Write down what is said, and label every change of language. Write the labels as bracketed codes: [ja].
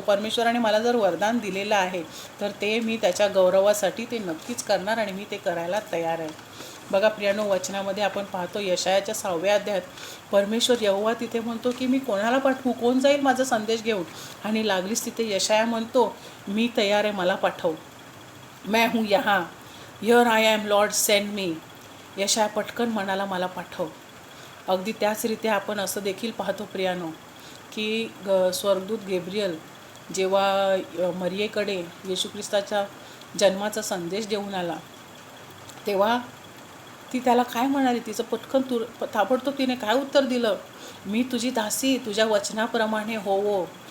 [mr] परमेश्वराने मला जर वरदान दिलेलं आहे तर ते मी त्याच्या गौरवासाठी ते नक्कीच करणार आणि मी ते करायला तयार आहे. बघा प्रियानो, वचनामध्ये आपण पाहतो यशायाच्या 6व्या अध्यायात परमेश्वर यहोवा तिथे म्हणतो की मी कोणाला पाठवू, कोण जाईल माझा संदेश घेऊन. आणि लागलीच तिथे यशाया म्हणतो मी तयार आहे, मला पाठव. [hi] मैं हूँ यहाँ, [en] Here I am lord, send me. [mr] यशाया पटकन म्हणाला मला पाठव. अगदी त्याचरीत्या आपण असं देखील पाहतो प्रियानो की स्वर्गदूत गेब्रियल जेव्हा मरियेकडे येशू ख्रिस्ताच्या जन्माचा संदेश देऊन आला तेव्हा ती त्याला काय म्हणाली, तिचं पटकन ताबडतोब तिने काय उत्तर दिलं, मी तुझी दासी, तुझ्या वचनाप्रमाणे होवो.